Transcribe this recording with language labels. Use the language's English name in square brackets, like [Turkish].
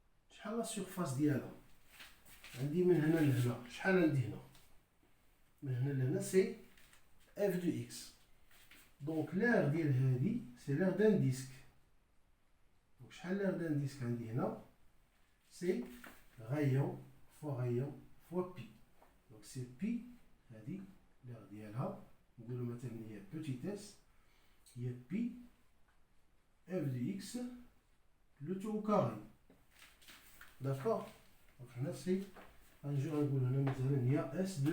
[Arabic] شحال [French] la surface [Arabic] ديالها عندي من هنا لهنا شحال عندي هنا من هنا لهنا [French] c'est f de x. Donc, l'air [Arabic] ديال هذه [French] c'est l'air d'un disque. [Arabic] شحال [French] l'air d'un disque [Arabic] عندي هنا [French] c'est rayon fois pi donc c'est pi [Arabic] هذه [French] l'air [Arabic] ديالها نقولوا مثلا هي [French] petite s هي pi f de x le tout au carré d'accord donc هنا c'est [Arabic] غنجيو نقول هنا مثلا هي [French] s